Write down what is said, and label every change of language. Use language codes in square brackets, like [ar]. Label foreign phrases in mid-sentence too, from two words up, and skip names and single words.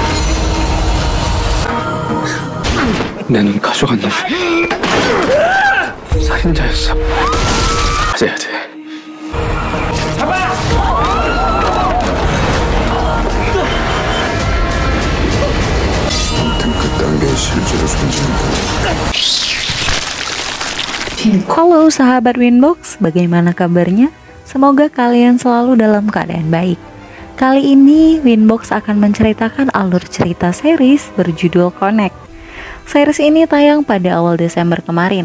[ko] 내 눈 가져간 놈 살인자였어. 맞아야 돼. 아무튼 그딴 게 실제로 존재한다. [id] Halo sahabat Winbox, bagaimana kabarnya? Semoga kalian selalu dalam keadaan baik. Kali ini Winbox akan menceritakan alur cerita series berjudul Connect. Series ini tayang pada awal Desember kemarin.